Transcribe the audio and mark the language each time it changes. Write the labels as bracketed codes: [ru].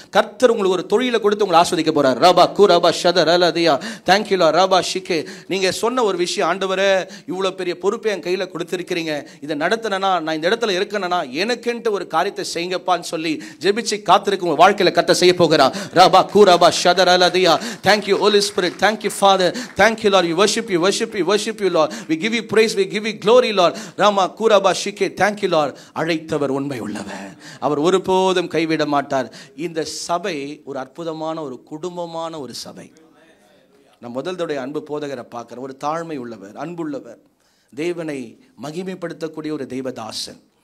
[ta] கர்த்தர் உங்களுக்கு ஒரு தொழிலை கொடுத்து உங்களை ஆஸ்வதிக்க போறார். ரபா கூராபா ஷதர் லதியா. [en] Thank you Lord. ரபா ஷிகே. [ta] நீங்க சொன்ன ஒரு விஷயம், ஆண்டவரே இவ்வளவு பெரிய பொறுப்பை என் கையில கொடுத்திருக்கிறீங்க, இதை நடத்தினா, நான் இந்த இடத்துல இருக்கணும்னா எனக்கென்று ஒரு காரியத்தை செய்யுங்கப்பான்னு சொல்லி ஜெபிச்சு காத்திருக்கும் உங்க வாழ்க்கையில கர்த்தர் செய்ய போகிறார். ரபா கூராபா ஷதர் லதியா. [en] Thank you Holy Spirit. Thank you Father. Thank you Lord. You worship you, worship you, worship you Lord. We give you praise, we give you glory Lord. ராமா கூராபா ஷிகே. Thank you Lord. [ta] அழைத்தவர் உண்மை உள்ளவர், அவர் ஒருபோதும் கைவிட மாட்டார். இந்த சபை ஒரு அற்புதமான ஒரு குடும்பமான ஒரு சபை. நான் முதல்தோடைய அன்பு போதகரை பார்க்கிறேன். ஒரு தாழ்மை உள்ளவர், அன்புள்ளவர், தேவனை மகிமைப்படுத்தக்கூடிய ஒரு தெய்வதாசன்.